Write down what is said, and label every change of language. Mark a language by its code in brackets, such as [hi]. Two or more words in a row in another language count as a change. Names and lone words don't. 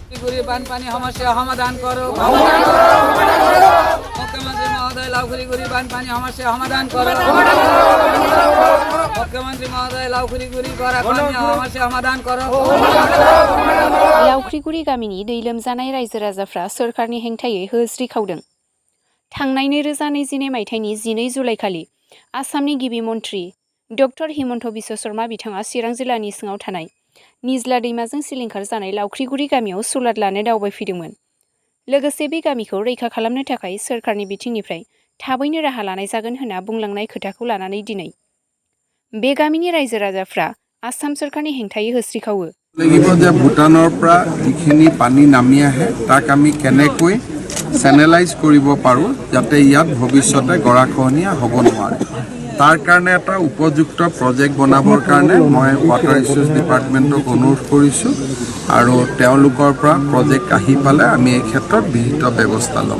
[as] লাউখুরি বানপানী সমস্যা সমাধান করো মুখ্যমন্ত্রী মহোদয় লাউখুরি বানপানী সমস্যা সমাধান করো মুখ্যমন্ত্রী মহোদয় লাউখুরি গराख'नि সমস্যা সমাধাन করো [brx] लाउख्रिगुरि गामिनि दै लोमजानाय रायजो राजाफ्रा सोरखारनि हेंथायै होस्रिखावदों। थांनाय 2022 मायथाइनि 12 जुलाइखालि आसामनि गिबि मन्थ्रि डक्टर हिमन्त बिश्व शर्मा बिथाङा चिरां जिल्लानि सिङाव थानाय निज्ला दैमाजों सिलिंखार जानाय लाउख्रिगुरि गामियाव सुलाद लानो दावबायफैदोंमोन। लोगोसे बे गामिखौ रैखा खालामनो थाखाय सोरखारनि बिथिंनिफ्राय थाबैनो राहा लानाय जागोन होनना बुंलांनाय खोथाखौ लानानै दिनै बे गामिनि रायजो राजाफ्रा आसाम सोरखारनि हेंथायै होस्रिखावो। [as] লাগিব যে ভূটানৰ পৰা যিখিনি পানী নামি আহে তাক আমি কেনেকৈ চেনেলাইজ কৰিব পাৰোঁ যাতে ইয়াত ভৱিষ্যতে গৰাখহনীয়া হ'ব নোৱাৰে। তাৰ কাৰণে এটা উপযুক্ত প্ৰজেক্ট বনাবৰ কাৰণে মই [en] water resource department [as] অনুৰোধ কৰিছোঁ আৰু তেওঁলোকৰ পৰা প্ৰজেক্ট আহি পালে আমি এই ক্ষেত্ৰত বিহিত ব্যৱস্থা ল'ম।